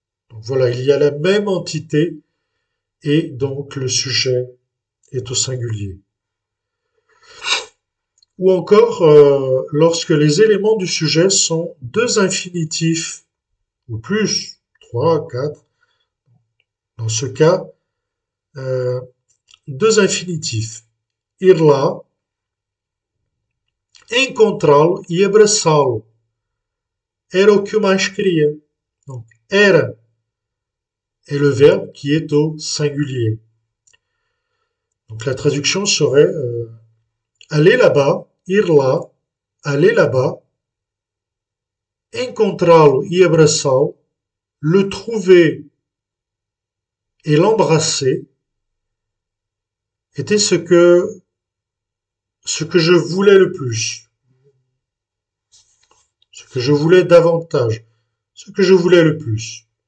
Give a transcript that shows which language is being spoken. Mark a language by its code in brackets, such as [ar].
[fr] Donc voilà, il y a la même entité et donc le sujet est au singulier. Ou encore, lorsque les éléments du sujet sont deux infinitifs ou plus, 3, 4, dans ce cas, deux infinitifs. [pt] Ir lá, encontrá-lo e abraçá-lo. Era o que eu mais queria. [fr] Donc, era est le verbe qui est au singulier. Donc la traduction serait aller là-bas, [pt] ir lá, [fr] aller là-bas, [pt] encontrá-lo e abraçá-lo, [fr] le trouver et l'embrasser était ce que je voulais le plus, ce que je voulais davantage, ce que je voulais le plus.